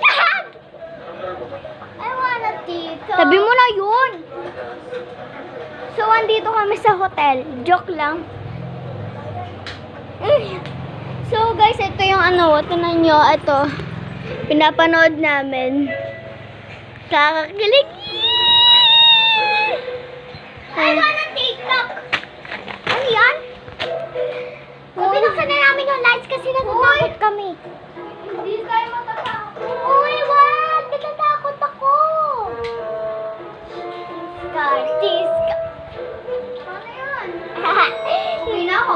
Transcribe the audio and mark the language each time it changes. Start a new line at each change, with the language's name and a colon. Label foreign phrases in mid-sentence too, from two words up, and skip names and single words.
English: I wanna dito.
Filipino: Sabi mo na yun. So, andito kami sa hotel. Joke lang. So, guys, ito yung ano, tinan nyo, ito. Pinapanood namin. Kakakilig.
English: I wanna take
Filipino: yung lights kasi natatakot kami. Hindi tayo matatakot. Uy, wag! Natatakot ako! Artist. Ano yan? Uwi na ako.